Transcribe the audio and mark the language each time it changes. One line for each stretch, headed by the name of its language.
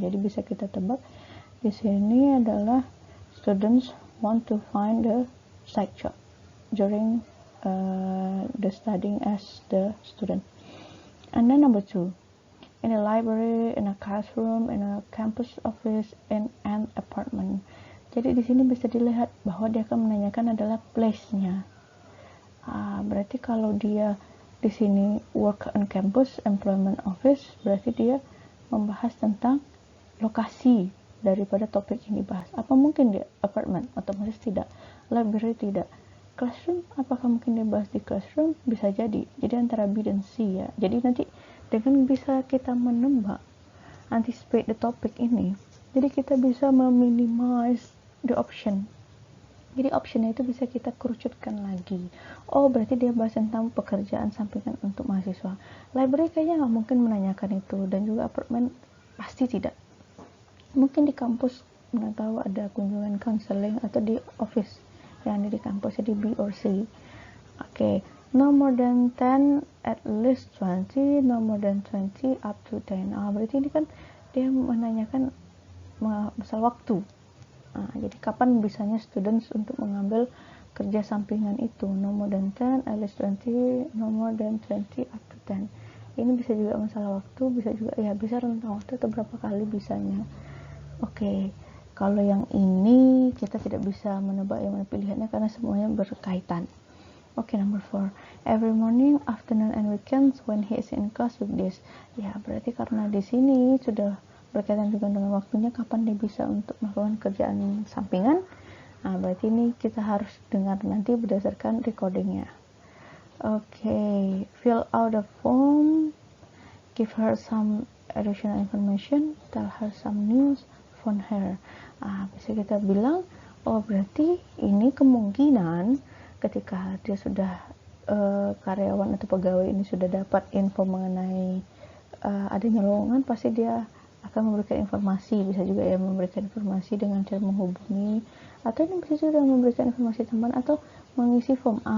Indonesian: Jadi bisa kita tebak di sini adalah
English: students want to find the side job during the studying as the student. And then number 2, in a library, in a classroom, in a campus office, in an apartment.
Indonesian: Jadi di sini bisa dilihat bahwa dia akan menanyakan adalah place-nya. Berarti kalau dia di sini
English: work on campus, employment office,
Indonesian: berarti dia membahas tentang lokasi daripada topik yang dibahas. Apa mungkin dia apartment? Otomatis tidak. Library tidak. Classroom, apakah mungkin dia bahas di classroom? Bisa jadi. Jadi antara B dan C ya. Jadi nanti dengan bisa kita menebak,
English: anticipate the topic
Indonesian: ini, jadi kita bisa meminimize the option. Jadi optionnya itu bisa kita kerucutkan lagi. Oh, berarti dia bahas tentang pekerjaan sampingan untuk mahasiswa. Library kayaknya nggak mungkin menanyakan itu, dan juga apartemen pasti tidak. Mungkin di kampus, nggak tahu ada kunjungan counseling, atau di office yang ada di kampus, jadi B or C.
English: Okay, no more than 10, at least 20, no more than 20, up to 10.
Indonesian: Berarti ini kan dia menanyakan masalah waktu. Jadi kapan bisanya students untuk mengambil kerja sampingan itu?
English: No more than 10, at least 20, no more than 20, up to 10.
Indonesian: Ini bisa juga masalah waktu, bisa juga ya bisa rentang waktu atau berapa kali bisanya. Oke, kalau yang ini kita tidak bisa menebak yang mana pilihannya karena semuanya berkaitan.
English: Oke, number 4. Every morning, afternoon, and weekends when he is in class with this.
Indonesian: Ya, berarti karena di sini sudah berkaitan juga dengan waktunya kapan dia bisa untuk melakukan kerjaan sampingan. Berarti ini kita harus dengar nanti berdasarkan recordingnya.
English: Oke, fill out the form, give her some additional information, tell her some news, phone her.
Indonesian: Bisa kita bilang, oh berarti ini kemungkinan ketika dia sudah karyawan atau pegawai ini sudah dapat info mengenai adanya lowongan, pasti dia akan memberikan informasi. Bisa juga ya memberikan informasi dengan cara menghubungi, atau ini bisa juga memberikan informasi teman atau mengisi form.